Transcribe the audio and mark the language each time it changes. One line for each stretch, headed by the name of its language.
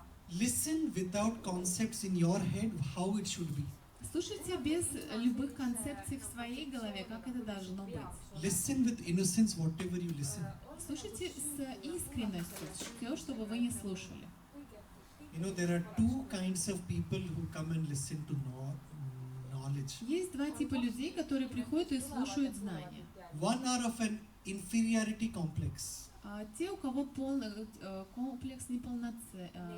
English: Listen without concepts in your head how it should be.
Russian: Слушайте без любых концепций в своей голове, как это должно быть.
English: Listen with innocence whatever you listen.
Russian: Слушайте с искренностью все, что бы вы не слушали.
English: You know, there are 2 kinds of people who come and listen to knowledge.
Russian: Есть 2 типа людей, которые приходят и слушают знания.
English: One are of an inferiority complex.
Russian: Те, у кого комплекс неполноценности.